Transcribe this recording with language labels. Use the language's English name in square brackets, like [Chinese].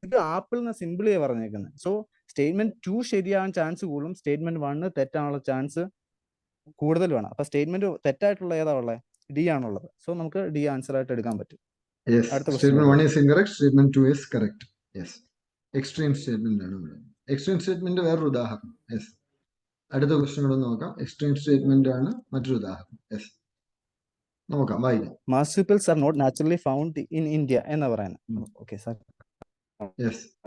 [Malayalam] ഇത് ആപ്പിളിന് സിമ്പിളി പറഞ്ഞേക്കുന്നത്. So statement 2 ശരിയാകാൻ chance കൂടുതലും സ്റ്റേറ്റ്മെന്റ് 1 തെറ്റാനുള്ള ചാൻസ് കൂടുതൽ വേണം. അപ്പൊ സ്റ്റേറ്റ്മെന്റ് തെറ്റായിട്ടുള്ള ഏതാ ഉള്ളത്? ഡി ആണുള്ളത്. സോ നമുക്ക് ഡി ആൻസർ ആയിട്ട് എടുക്കാൻ പറ്റും. [English] Statement 1 is incorrect, statement 2 is correct. Yes, extreme statement [Malayalam] ആണ് ഇവിടെ. എക്സ്ട്രീം സ്റ്റേറ്റ്മെന്റ് വേറൊരു ഉദാഹരണം. യെസ്, അടുത്ത ക്വസ്റ്റ്യൻ കൂടെ നോക്കാം. എക്സ്ട്രീം സ്റ്റേറ്റ്മെന്റ് ആണ് മറ്റൊരു ഉദാഹരണം. യെസ്, നോക്കാം, വായിക്കാം. [English] marsupials are not naturally found in India [Malayalam] എന്ന് പറയുന്നത്. Okay sir. യെസ്,